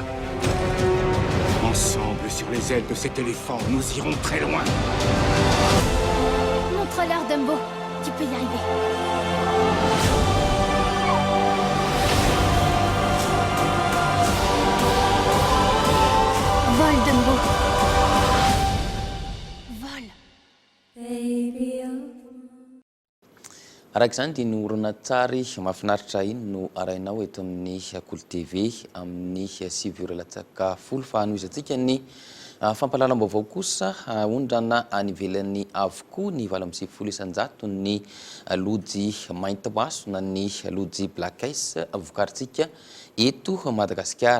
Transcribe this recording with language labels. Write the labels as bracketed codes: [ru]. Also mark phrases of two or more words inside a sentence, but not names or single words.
[fr] Ensemble, sur les ailes de cet éléphant, nous irons très loin. Montre-leur Dumbo. Tu peux y arriver. Vol Dumbo. [mg] araka izany dia norona tsary mahafinaritra iny no arainao eto amin'ny Kolo TV amin'ny 7h10 faanoizantsika ny fampahalalam-baovao kosa ondrana anivelany avokoa ny 700 ny lojy mainty maso na ny lojy [en] black ice [mg] vokarintsika eto Madagasikara.